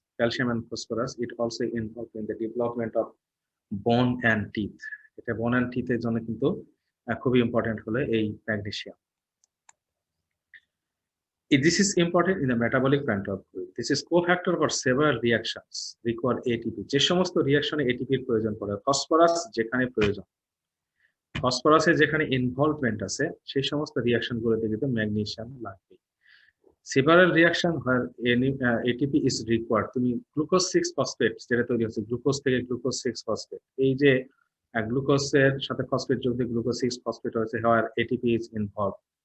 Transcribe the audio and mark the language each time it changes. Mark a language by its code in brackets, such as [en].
[en] Calcium and phosphorus, it also involved in the development of bone and teeth। [bn] এটা [en] bone and teeth [bn] এর জন্য কিন্তু খুবই important হলো এই magnesium. [en] This is important in the metabolic pathway. This is cofactor for several reactions require ATP। [bn] যে সমস্ত রিঅ্যাকশনে এটিপির প্রয়োজন পড়ে, ফসফরাস যেখানে প্রয়োজন, ফসফরাসের যেখানে ইনভলভমেন্ট আছে, সেই সমস্ত রিঅ্যাকশন গুলোতে কিন্তু ম্যাগনেসিয়াম লাগবে। সেভারাল রিঅ্যাকশন হয় এটিপি ইজ রিকোয়ার্ড। তুমি গ্লুকোজ 6 ফসফেট যেটা তৈরি হচ্ছে, গ্লুকোজ থেকে গ্লুকোজ 6 ফসফেট, এই যে গ্লুকোজের সাথে ফসফেট যোগ দিয়ে গ্লুকোজ 6 ফসফেট হয়েছে, হওয়ার এটিপি ইজ ইনভলভ।